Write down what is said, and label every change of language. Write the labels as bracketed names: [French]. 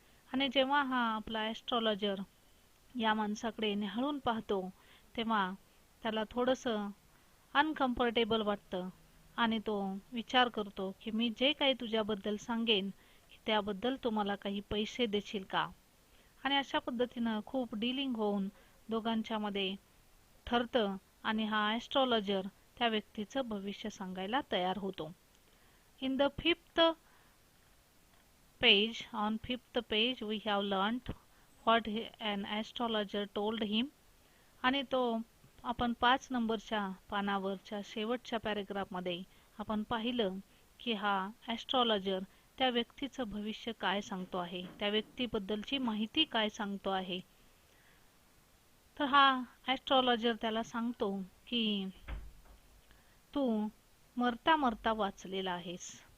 [Marathi] आणि जेव्हा हा आपला ॲस्ट्रॉलॉजर या माणसाकडे निहाळून पाहतो तेव्हा त्याला थोडंसं अनकम्फर्टेबल वाटतं आणि तो विचार करतो की मी जे काही तुझ्याबद्दल सांगेन त्याबद्दल तू मला काही पैसे देशील का. आणि अशा पद्धतीनं खूप डीलिंग होऊन दोघांच्या मध्ये ठरतं आणि हा ॲस्ट्रॉलॉजर त्या व्यक्तीचं भविष्य सांगायला तयार होतो. [English] In the fifth page, on fifth page we have learnt what an astrologer told him. [Marathi] आणि तो आपण 5 नंबरच्या पानावरच्या शेवटच्या पॅराग्राफमध्ये आपण पाहिलं की हा ॲस्ट्रॉलॉजर त्या व्यक्तीचं भविष्य काय सांगतो आहे, त्या व्यक्तीबद्दलची माहिती काय सांगतो आहे. तर हा ॲस्ट्रॉलॉजर त्याला सांगतो की तू मरता मरता वाचलेला आहेस.